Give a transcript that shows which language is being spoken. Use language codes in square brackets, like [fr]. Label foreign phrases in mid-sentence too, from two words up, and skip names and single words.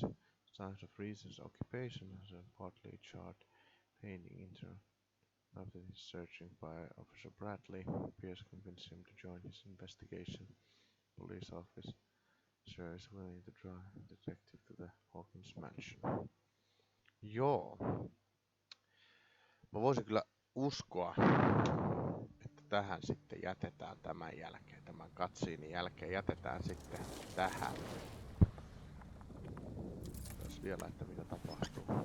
[en] Signs of recent occupation as a partly charred painting into. After his searching by Officer Bradley, Pierce convinced him to join his investigation. Police officer is willing to drive the detective to the Hawkins mansion. [fi] Joo. Mä voisin kyllä uskoa, että tähän sitten jätetään tämän jälkeen. Tämän cutscenein jälkeen jätetään sitten tähän. Jos vielä, että mitä tapahtuu.